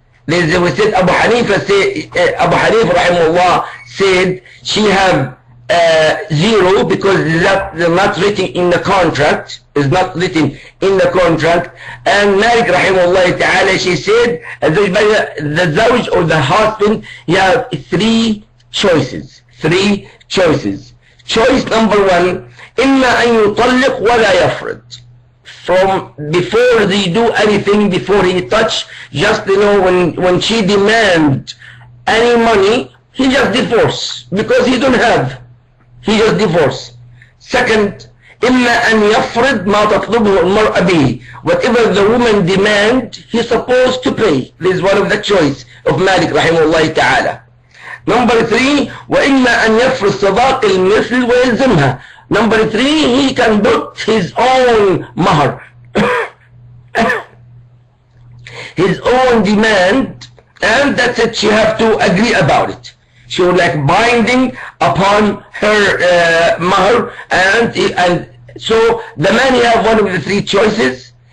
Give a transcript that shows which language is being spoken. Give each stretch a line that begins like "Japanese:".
English: We said Abu Hanifa rahimahullah said she have zero because they're not written in the contract, is not written in the contract. And Malik rahimahullah ta'ala, she said the zawj or the husband, you have three choices. Choice number one,
Arabic: إما أن يطلق ولا يفرض.
English: From before they do anything, before he touch, just when she demand any money, he just divorce because he don't have. He just divorce. Second,
Arabic: إما أن يفرض ما تطلبه المرأة به.
English: Whatever the woman demand, he's supposed to pay. This is one of the choice of Malik rahimahullah ta'ala. Number three,
Arabic: وإما أن يفرض صداق المثل ويلزمها.
English: Number three, he can put his own mahr, his own demand, and that's it. She have to agree about it. She would like binding upon her mahr, and so the man, he have one of the three choices.